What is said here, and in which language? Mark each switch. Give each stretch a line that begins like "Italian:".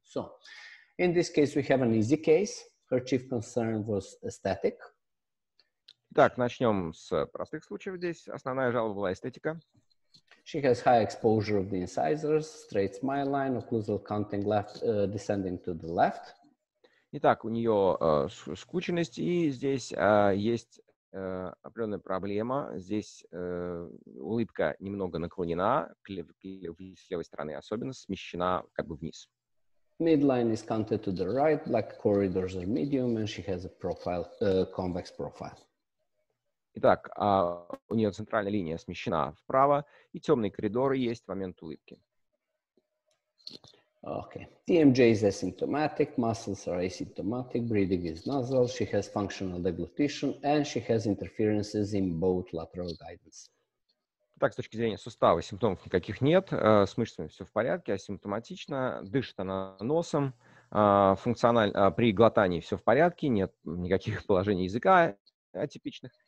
English: So in this case, we have an easy case. Her chief concern was aesthetic.
Russian: Так, начнем с простых случаев здесь. Основная жалоба была эстетика.
English: She has high exposure of the incisors, straight smile line, occlusal counting left, descending to the left.
Russian: Итак, у нее скученность, и здесь есть определенная проблема. Здесь улыбка немного наклонена, с левой стороны особенно, смещена как бы вниз.
English: Midline is counted to the right, black corridors are medium, and she has a profile, convex profile.
Russian: Итак, у нее центральная линия смещена вправо, и темные коридоры есть в момент улыбки.
English: Okay. TMJ is asymptomatic, muscles are asymptomatic, breathing is nasal, she has functional deglutition, and she has interferences in both lateral guidance.
Russian: Так, с точки зрения сустава симптомов никаких нет, с мышцами все в порядке, асимптоматично, дышит она носом, при глотании все в порядке, нет никаких положений языка атипичных.